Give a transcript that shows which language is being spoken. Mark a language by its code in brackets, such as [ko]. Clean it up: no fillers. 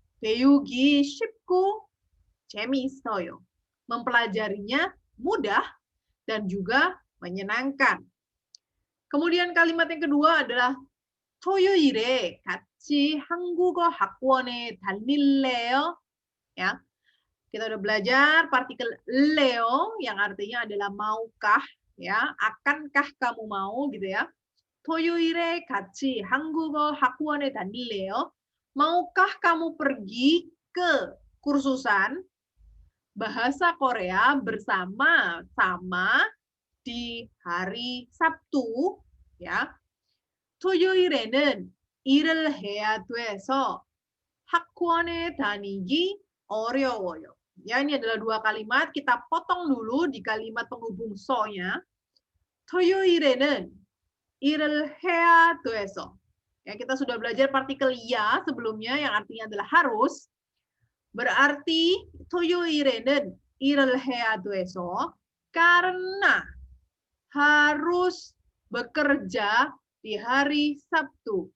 [ko] 배우기 쉽고 재미있어요. [id] Mempelajarinya mudah dan juga menyenangkan. Kemudian kalimat yang kedua adalah [ko] 토요일에 같이 한국어 학원에 다닐래요? [id] Ya. Kita udah belajar partikel leo yang artinya adalah maukah ya, akankah kamu mau gitu ya. [ko] 토요일에 같이 한국어 학원에 다닐래요? [id] Maukah kamu pergi ke kursusan bahasa Korea bersama-sama di hari Sabtu ya. [ko] 토요일에는 일을 해야 돼서 학원에 다니기 어려워요. [id] Ya, ini adalah dua kalimat. Kita potong dulu di kalimat penghubung so-nya. [ko] 토요일에는 일을 해야 돼서. [id] Ya, kita sudah belajar partikel ya sebelumnya yang artinya adalah harus. Berarti [ko] 토요일에는 일을 해야 돼서 [id] karena harus bekerja di hari Sabtu.